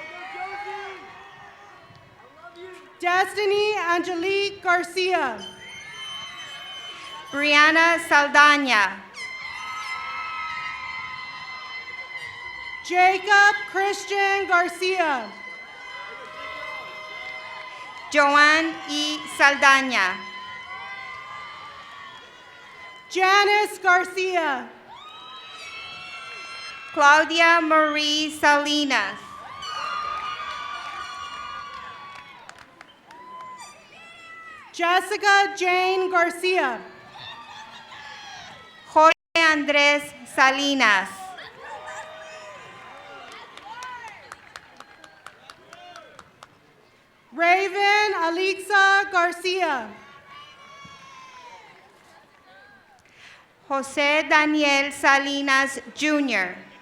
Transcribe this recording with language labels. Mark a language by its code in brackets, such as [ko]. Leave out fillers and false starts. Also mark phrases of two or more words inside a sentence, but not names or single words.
[en] Destiny Angelique Garcia. Brianna Saldana. Jacob Christian Garcia. Joanne E. Saldana. Janice Garcia. Claudia Marie Salinas. Jessica Jane Garcia. Jorge Andrés Salinas. Raven Alexa Garcia. Jose Daniel Salinas Jr.